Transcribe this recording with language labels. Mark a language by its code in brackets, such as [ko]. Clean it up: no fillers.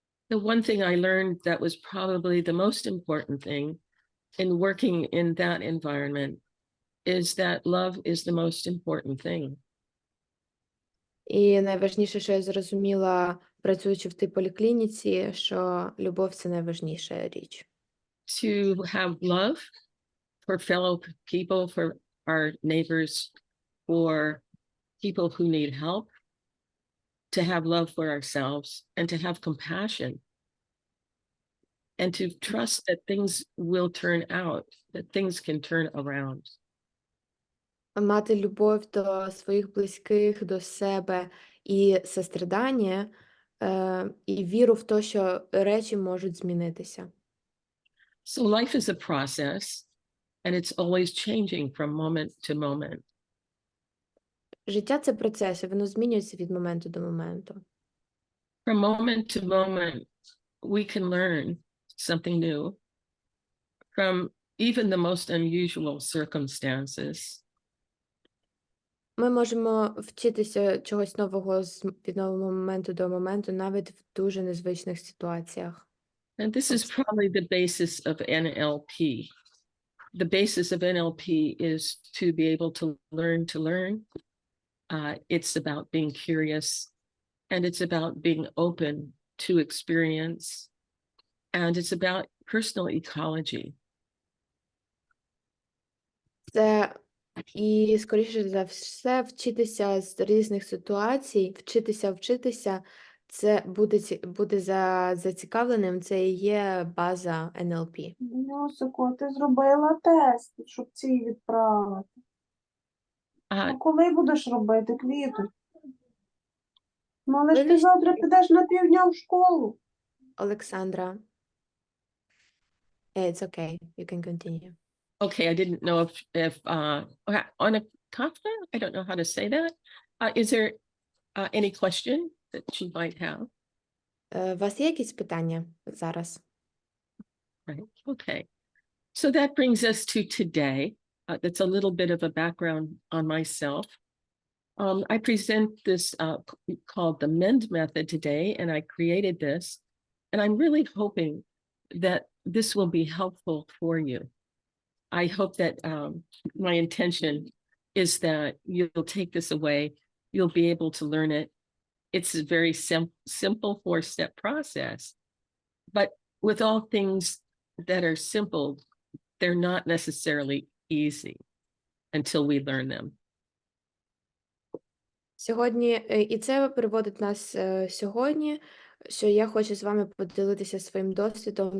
[en] The one thing I learned that was probably the most important thing in working in that environment is that love is the most important thing. [uk] І найважніше, що я зрозуміла, працюючи в тій поліклініці, що любов – це найважніша річ. [en] To have love for fellow people, for our neighbors, for people who need help, to have love for ourselves, and to have compassion, and to trust that things will turn out, that things can turn around. [uk] Мати любов до своїх близьких, до себе і сострадання, і віру в те, що речі можуть змінитися. [en] So life is a process, and it's always changing from moment to moment. [uk] Життя – це процес, і воно змінюється від моменту до моменту. [en] From moment to moment, we can learn something new from even the most unusual circumstances. [uk] Ми можемо вчитися чогось нового від нового моменту до моменту, навіть в дуже незвичних ситуаціях. [en] And this is probably the basis of NLP. The basis of NLP is to be able to learn. It's about being curious, and it's about being open to experience, and it's about personal ecology. [uk] Це і, скоріше за все, вчитися з різних ситуацій, вчитися, це бути зацікавленим, це і є база НЛП. Йосико, ти зробила тест, щоб ці відправити. Ну, коли будеш робити, Квіту? Ну, але ж ти завтра підеш на півдня в школу. Олександра. [en] It's okay, you can continue. Okay, I didn't know if on a kafka, I don't know how to say that. Is there any question that you might have? [uk] У вас є якісь питання зараз? [en] Right, okay. So that brings us to today. That's a little bit of a background on myself. I present this called the MEND method today, and I created this, and I'm really hoping that this will be helpful for you. I hope that my intention is that you'll take this away, you'll be able to learn it, it's a very simple 4-step process. But with all things that are simple, they're not necessarily easy until we learn them. [uk] Сьогодні, і це приводить нас сьогодні, що я хочу з вами поділитися своїм досвідом.